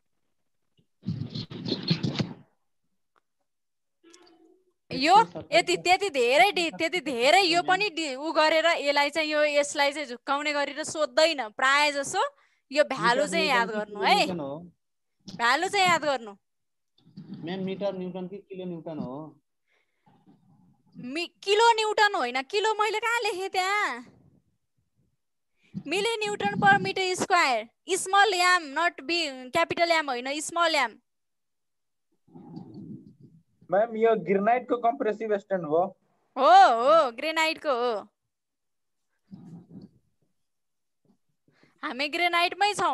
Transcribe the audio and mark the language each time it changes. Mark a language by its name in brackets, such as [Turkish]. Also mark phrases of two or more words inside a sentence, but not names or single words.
[Nepali] यो त्यति धेरै यो पनि उ गरेर यसलाई चाहिँ यसलाई चाहिँ झुक्काउने गरेर सोध्दैन। प्राय जसो यो भ्यालु चाहिँ याद गर्नु है, भ्यालु चाहिँ याद गर्नु। [English] ma'am meter newton कि kilo newton हो? kilo newton [Nepali] होइन, किलो मैले कहाँ लेखेँ त्यहाँ? [English] milli newton per meter square. small M, not B capital M होइन, small M. [Nepali] मैम यो ग्रेनाइट को [English] compressive strength [Nepali] हो? हो, ग्रेनाइट को हो। हामी ग्रेनाइटमै छौं।